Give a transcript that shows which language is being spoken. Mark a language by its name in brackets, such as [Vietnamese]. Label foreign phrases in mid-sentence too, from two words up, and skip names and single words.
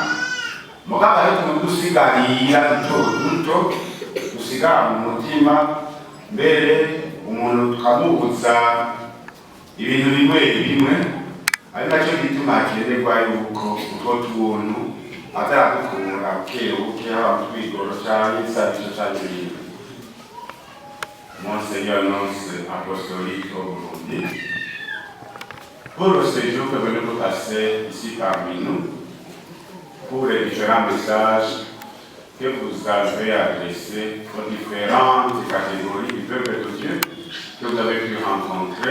[Rundi] Mugabo ariko dusigarira duto dusigara mu mutima, mbere umuntu tukamubuza ibintu bimwe bimwe, ari nacyo gituma hakenerwa yuko utwo tuntu azadukura bukebuke, haba mu twigoro canke isabizo canke ibindi. [French] Monseigneur Nonce apostolique au Burundi, pour le séjour que vous nous passez ici parmi nous, pour les différents messages que vous avez adressés aux différentes catégories du peuple de Dieu que vous avez pu rencontrer.